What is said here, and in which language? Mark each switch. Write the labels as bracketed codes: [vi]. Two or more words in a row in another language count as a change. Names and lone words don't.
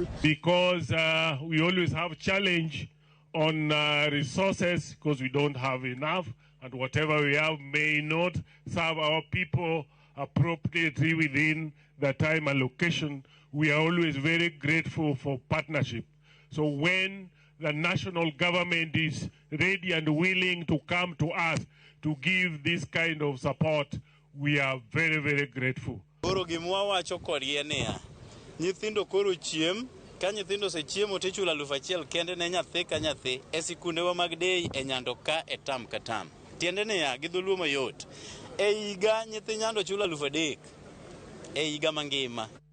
[en] Because we always have challenge on resources because we don't have enough, and whatever we have may not serve our people appropriately within the time allocation. We are always very grateful for partnership. So when the national government is ready and willing to come to us to give this kind of support, we are very, very grateful. [luo] Koro gimwa wacho kodie niya, nyithindo koro chiem, ka nyithindo se chiemo tichulo 1,000 kende ne nyathi ka nyathi e sikundewa mag dei e Nyando ka e tam ka tam. Tiende niya, gi dholuo mayot. E higa nyithi Nyando chulo 3,000 e higa mangima.